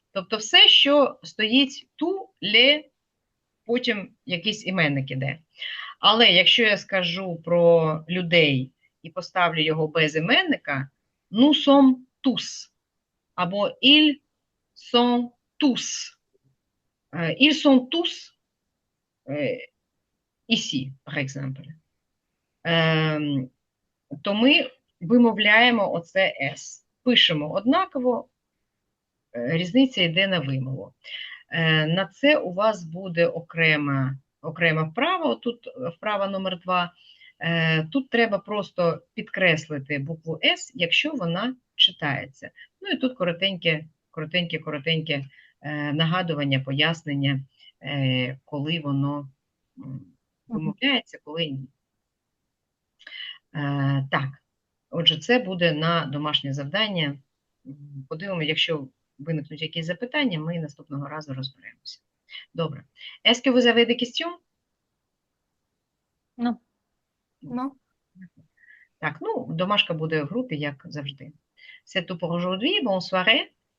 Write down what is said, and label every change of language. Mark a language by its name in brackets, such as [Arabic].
[Ukrainian] Тобто все, що стоїть [French] tous les, [Ukrainian] потім якийсь іменник іде. Але якщо я скажу про людей і поставлю його без іменника, [French] nous sommes tous, [Ukrainian] або [French] ils sont tous. Ils sont tous ici, par exemple. [Ukrainian] То ми вимовляємо оце «с». Пишемо однаково, різниця йде на вимову. На це у вас буде окрема окрема вправа, тут вправа номер 2. Тут треба просто підкреслити букву С, якщо вона читається. Ну і тут коротеньке нагадування, пояснення, коли воно вимовляється, коли ні. Так, отже, це буде на домашнє завдання. Подивимося, якщо виникнуть якісь запитання, ми наступного разу розберемося. Добре. [French] Est-ce que vous avez des questions? Non. Non. [Ukrainian] Так, ну, домашка буде в групі, як завжди. [French] C'est tout pour aujourd'hui. Bonne soirée.